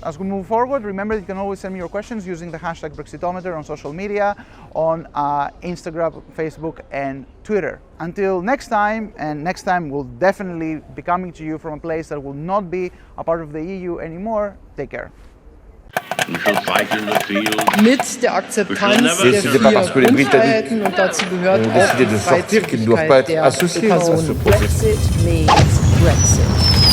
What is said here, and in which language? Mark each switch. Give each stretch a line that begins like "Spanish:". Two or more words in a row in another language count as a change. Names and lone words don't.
English: As we move forward, remember that you can always send me your questions using the hashtag Brexitometer on social media, on Instagram, Facebook and Twitter. Until next time, and next time we'll definitely be coming to you from a place that will not be a part of the EU anymore. Take care. We shall fight in the field.
German: Mit der Akzeptanz der
French: C'est pas parce que les
German: vier
French: Britanniques
German: Grundfreiheiten und dazu gehört
French: ont
German: auch
French: décidé
German: die
French: de sortir qu'ils ne doivent pas
German: Freizügigkeit
French: être
German: der
French: associés dans ce
German: Person.
French: processus.
English: Brexit means Brexit.